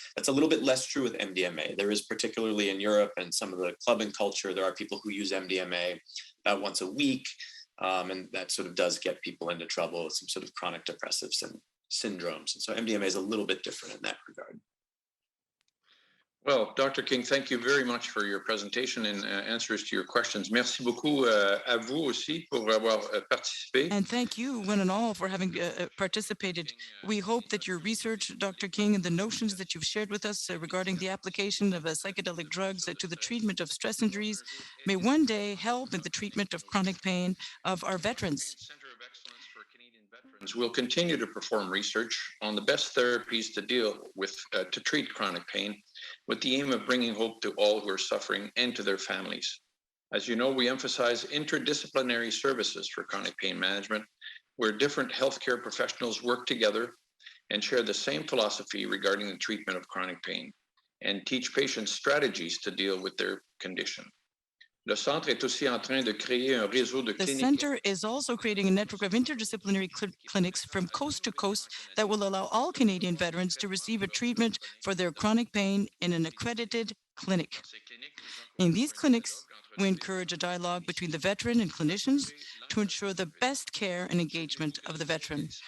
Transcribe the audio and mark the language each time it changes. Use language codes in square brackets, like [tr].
[en] That's a little bit less true with MDMA. There is, particularly in Europe and some of the clubbing culture, there are people who use MDMA about once a week, and that sort of does get people into trouble with some sort of chronic depressive syndromes. And so MDMA is a little bit different in that regard. Well, Dr. King, thank you very much for your presentation and answers to your questions. [fr] Merci beaucoup à vous aussi pour avoir participé. [en] And thank you, one and all, for having participated. We hope that your research, Dr. King, and the notions that you've shared with us regarding the application of psychedelic drugs to the treatment of stress injuries may one day help in the treatment of chronic pain of our veterans. Center of Excellence for Canadian Veterans will continue to perform research on the best therapies to deal with, to treat chronic pain, with the aim of bringing hope to all who are suffering and to their families. As you know, we emphasize interdisciplinary services for chronic pain management, where different healthcare professionals work together and share the same philosophy regarding the treatment of chronic pain and teach patients strategies to deal with their condition. [fr] Le centre est aussi en train de créer un réseau de [en] The [fr] cliniques. [en] center is also creating a network of interdisciplinary clinics from coast to coast that will allow all Canadian veterans to receive a treatment for their chronic pain in an accredited clinic. In these clinics, we encourage a dialogue between the veteran and clinicians to ensure the best care and engagement of the veteran.